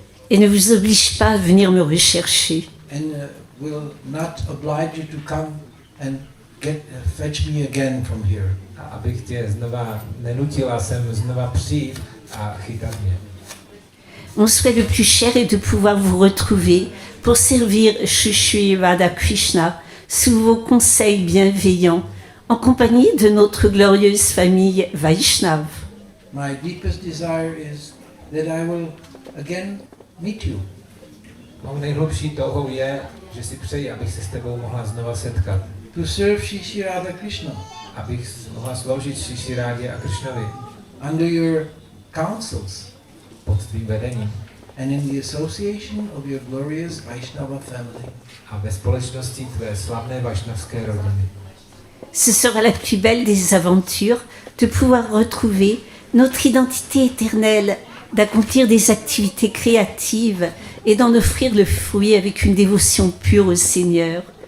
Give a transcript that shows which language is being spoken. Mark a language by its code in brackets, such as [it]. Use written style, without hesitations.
[fr] Et ne vous oblige pas à venir me rechercher. [en] And will not oblige you to come and fetch me again from here. [cs] A abych tě znova nenutila sem znova přijít a chytat mě. [fr] Mon souhait le plus cher est de pouvoir vous retrouver pour servir Shri Radha Krishna sous vos conseils bienveillants, en compagnie de notre glorieuse famille Vaishnava. [en] My deepest desire is that I will again meet you. [cs] Mou nejhlubší touhou je, že si přeji, abych se s tebou mohla znova setkat. [en] To serve Shri Radha Krishna. [cs] Abych mohla sloužit Shri Rádě a Krishnovi. [en] Under your counsels. [cs] Pod tvým vedením. [en] And in the association of your glorious Vaishnava family. [cs] A ve společnosti tvé slavné vašnavské rodiny. [fr] Ce sera la plus belle des aventures de pouvoir retrouver notre identité éternelle, d'accomplir des activités créatives et d'en offrir le fruit avec une dévotion pure au Seigneur.